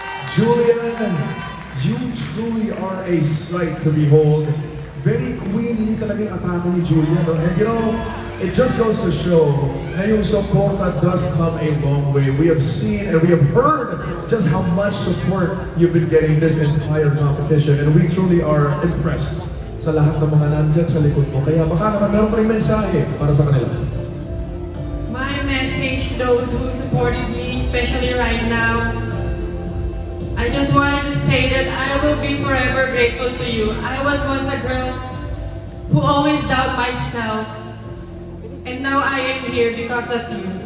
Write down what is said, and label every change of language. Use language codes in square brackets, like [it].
[en] Julian, you truly are a sight to behold. Very queenly [tl] talaga yung atake ni [en] Julian. No? And you know, it just goes to show [tl] na yung suporta [en] does come a long way. We have seen and we have heard just how much support you've been getting this entire competition. And we truly are impressed [tl] sa lahat ng mga nandyan sa likod mo. Kaya baka naman meron ka rin mensahe para sa kanila. [en] My message to those who supported me, especially right now, I just wanted to say that I will be forever grateful to you. I was once a girl who always doubt myself, and now I am here because of you.